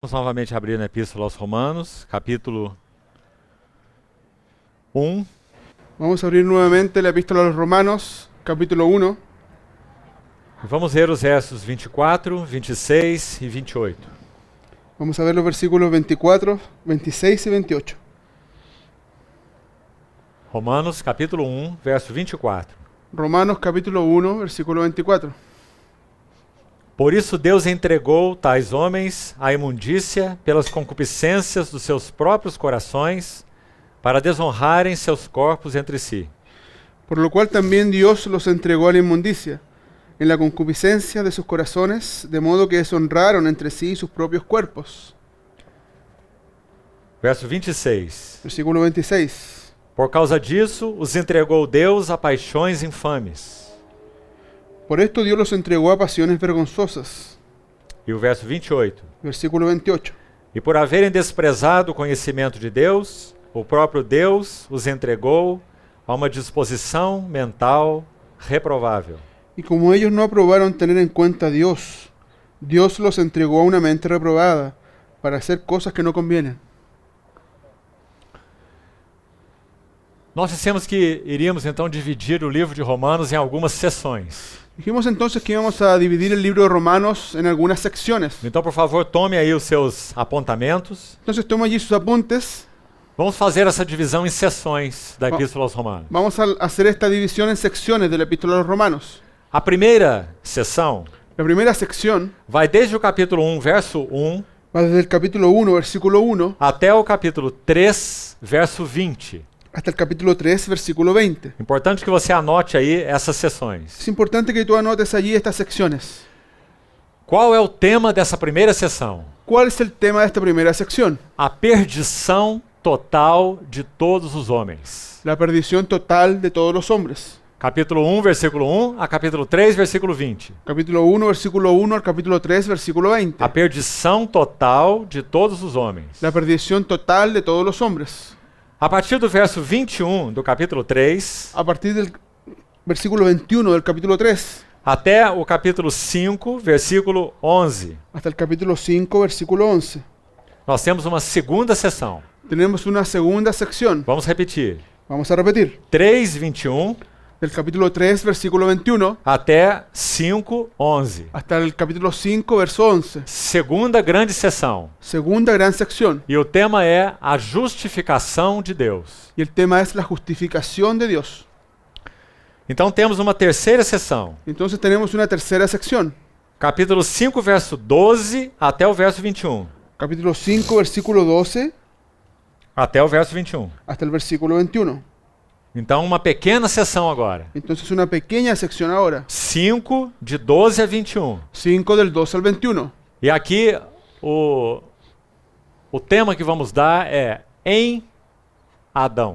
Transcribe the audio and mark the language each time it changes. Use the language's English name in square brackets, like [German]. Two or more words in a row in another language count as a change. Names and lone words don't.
[Portuguese] Vamos novamente abrir na Epístola aos Romanos, capítulo 1. [Spanish] Vamos a abrir nuevamente la Epístola a los Romanos, capítulo 1. [Portuguese] E vamos ler os versos 24, 26 e 28. [Spanish] Vamos a ver los versículos 24, 26 y 28. [Portuguese] Romanos, capítulo 1, verso 24. [Spanish] Romanos, capítulo 1, versículo 24. [Portuguese] Por isso Deus entregou tais homens à imundícia pelas concupiscências dos seus próprios corações, para desonrarem seus corpos entre si. [Spanish] Por lo cual también Dios los entregó a la inmundicia, en la concupiscencia de sus corazones, de modo que deshonraron entre sí sus propios cuerpos. [Portuguese] Verso 26. [Spanish] Versículo 26. [Portuguese] Por causa disso, os entregou Deus a paixões infames. [Spanish] Por esto Dios los entregó a pasiones vergonzosas. [Portuguese] E o verso 28. [Spanish] Versículo 28. [Portuguese] E por haverem desprezado o conhecimento de Deus, o próprio Deus os entregou a uma disposição mental reprovável. [Spanish] Y como ellos no aprobaron tener en cuenta a Dios, Dios los entregó a una mente reprobada para hacer cosas que no convienen. [Portuguese] Nós dissemos que iríamos então dividir o livro de Romanos em algumas seções. [Spanish] Dijimos entonces que íbamos a dividir el libro de Romanos en algunas secciones. [Portuguese] Então, por favor, tome aí os seus apontamentos. [Spanish] Entonces toma allí sus apuntes. [Portuguese] Vamos fazer essa divisão em seções da Epístola aos Romanos. [Spanish] Vamos a hacer esta división en secciones de la Epístola a los Romanos. [Portuguese] A primeira seção [Spanish] La primera sección [Portuguese] vai desde o capítulo 1, verso 1, [Spanish] va desde el capítulo 1, versículo 1, [Portuguese] até o capítulo 3, verso 20. [Spanish] hasta el capítulo 3, versículo 20. [Portuguese] Importante que você anote aí essas seções. [Spanish] Es importante que tú anotes allí estas secciones. [Portuguese] Qual é o tema dessa primeira seção? [Spanish] ¿Cuál es el tema de esta primera sección? [Portuguese] A perdição total de todos os homens. [Spanish] La perdición total de todos los hombres. [Portuguese] Capítulo 1, versículo 1 a capítulo 3, versículo 20. [Spanish] Capítulo 1, versículo 1 al capítulo 3, versículo 20. [Portuguese] A perdição total de todos os homens. [Spanish] La perdición total de todos los hombres. [Portuguese] A partir do verso 21 do capítulo 3 [Spanish] A partir del versículo 21 del capítulo 3 [Portuguese] até o capítulo 5, versículo 11, [Spanish] hasta el capítulo 5, versículo 11. [Portuguese] nós temos uma segunda seção. [Spanish] Tenemos una segunda sección. [Portuguese] Vamos repetir. [Spanish] Vamos a repetir. [Portuguese] 3, 21 [Spanish] Del capítulo 3, versículo 21 [Portuguese] até 5, 11. [Spanish] hasta el capítulo 5, verso 11. [Portuguese] Segunda grande seção. [Spanish] Segunda gran sección. [Portuguese] E o tema é a justificação de Deus. [Spanish] Y el tema es la justificación de Dios. [Portuguese] Então temos uma terceira seção. [Spanish] Entonces tenemos una tercera sección. [Portuguese] Capítulo 5, verso 12 até o verso 21. [Spanish] Capítulo 5, versículo 12 [Portuguese] Até o verso 21. [Spanish] hasta el versículo 21. [Portuguese] Então uma pequena seção agora. [Spanish] Entonces una pequeña sección ahora. [Portuguese] 5, de 12 a 21. [Spanish] 5 del 12 al 21. [Portuguese] E aqui o tema que vamos dar é em Adão.